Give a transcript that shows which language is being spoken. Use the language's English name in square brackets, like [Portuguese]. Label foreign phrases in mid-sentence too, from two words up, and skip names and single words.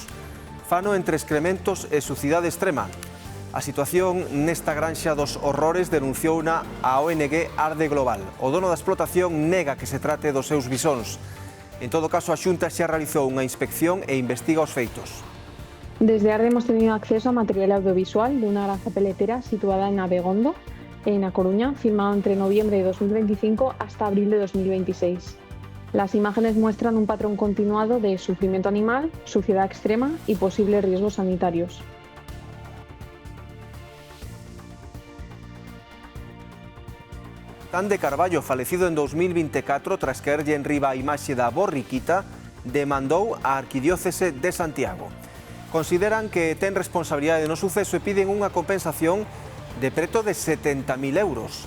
[Galician] Fano entre excrementos e sucidade extrema. A situación nesta granxa dos horrores denunciouna a ONG Arde Global. O dono da explotación nega que se trate dos seus bisóns. En todo caso, a Xunta xa realizou unha inspección e investiga os feitos. [Spanish] Desde Arde hemos tenido acceso a material audiovisual de una granja peletera situada en Abegondo, en A Coruña, filmado entre noviembre de 2025 hasta abril de 2026. Las imágenes muestran un patrón continuado de sufrimiento animal, suciedad extrema y posibles riesgos sanitarios. [Galician] Tan de Carballo, falecido en 2024 tras caerlle en riba a imaxe da borriquita, demandou a Arquidiócese de Santiago. Consideran que ten responsabilidade no suceso e piden unha compensación de preto de 70.000 euros.